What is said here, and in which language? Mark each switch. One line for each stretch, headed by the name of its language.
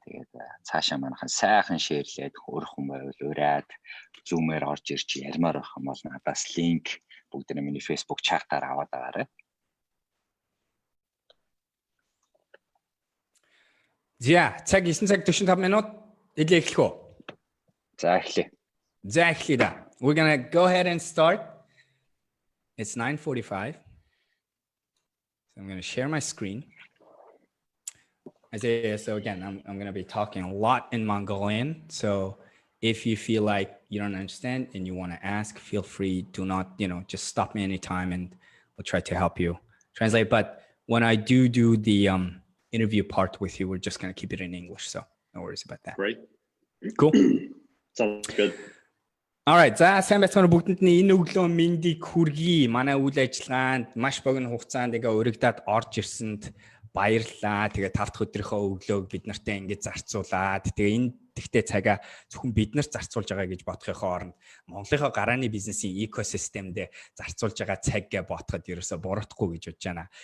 Mongolian: Тэгээд цаашаа манайхан сайхан шеэрлээд хөрөх юм байвал ураад Zoom-ээр орж ирж ярмаар байх юм бол надаас линк бүгдээ миний Facebook чатаар аваад байгаарай. За, цаг 9 цаг 45 минут идлээ эхлэх үү? За эхлэе. За эхлэе да.
English: We're going to go ahead and start. It's 9:45. So I'm going to share my screen. So again, I'm going to be talking a lot in Mongolian. So if you feel like you don't understand and you want to ask, feel free. Do not, just stop me anytime and we'll try to help you translate. But when I do the interview part with you, we're just going to keep it in English. So no worries about that. Great. Cool. Sounds good. All right.
Mongolian: За сайн байцгаана бүгдэнд нь энэ өглөө мэндийг хүргэе. Манай үйл ажиллагаанд маш богино хугацаанд өргөдөөд орж ирсэнд баярлалаа. Тэгээ 5 дахь өдрийнхөө өглөөг бид нартай ингэж зарцуулаад тэгээ энэ тэгтээ цагаа зөвхөн бид нарт зарцуулж байгаа гэж бодохын оронд Монголынхоо гарааны бизнесийн экосистемдээ зарцуулж байгаа цаг гэж бодоход ерөөсө буруудахгүй гэж бодож байна.